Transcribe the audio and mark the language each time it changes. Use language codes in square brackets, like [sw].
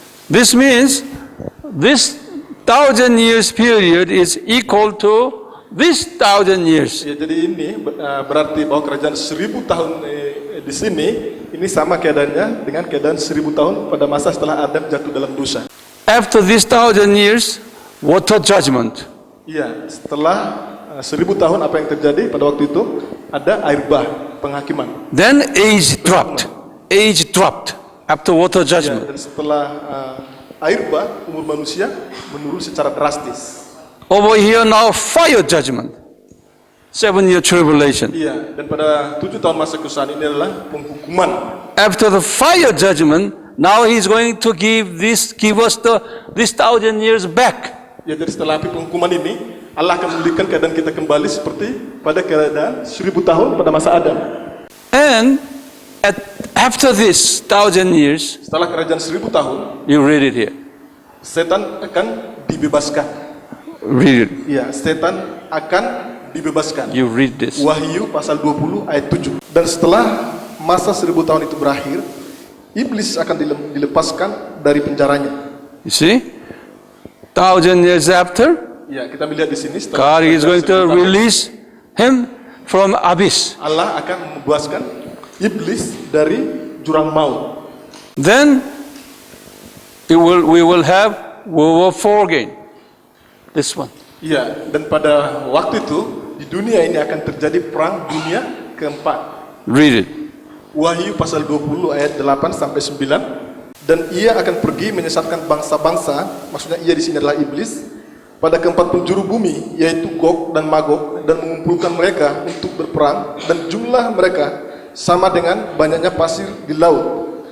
[en] This means this 1,000 years period is equal to this 1,000 years. [id] Ya, jadi ini berarti bahwa kerajaan 1000 tahun di sini ini sama keadaannya dengan keadaan 1000 tahun pada masa setelah Adam jatuh dalam dosa. [en] After this 1,000 years, water judgment. [id] Iya, setelah 1000 tahun apa yang terjadi pada waktu itu? Ada air bah, penghakiman. [en] Then age dropped. Age dropped after water [id] Ya, [en] judgment. [id] dan setelah air bah, umur manusia menurun secara drastis. [en] Over here now fire judgment. 7-year tribulation. [id] Iya, dan pada 7 tahun masa kesusahan ini adalah penghukuman. [en] After the fire judgment, now he's going to give us this 1,000 years back. [id] Ya, jadi setelah api penghukuman ini, Allah akan memulihkan keadaan kita kembali seperti pada keadaan 1000 tahun pada masa Adam. [en] And after this 1,000 years, [id] Setelah kerajaan 1000 tahun, [en] you read it here. [id] setan akan dibebaskan. [en] Read it. [id] Ya, setan akan dibebaskan. [en] You read this. [id] Wahyu pasal 20 ayat 7. Dan setelah masa 1000 tahun itu berakhir, iblis akan dilepaskan dari penjaranya. [en] You see? 1,000 years after, [id] Ya, kita melihat di sini setelah [en] God is going to [id] 1000 tahun, [en] release him from abyss. [id] Allah akan membebaskan iblis dari jurang maut. [en] Then we will have World War IV again. This one. [id] Iya, dan pada waktu itu di dunia ini akan terjadi perang dunia keempat. [en] Read it. [id] Wahyu pasal 20 ayat 8 sampai 9. Dan ia akan pergi menyesatkan bangsa-bangsa, maksudnya ia di sini adalah iblis, pada keempat penjuru bumi, yaitu Gog dan Magog, dan mengumpulkan mereka untuk berperang, dan jumlah mereka sama dengan banyaknya pasir di laut.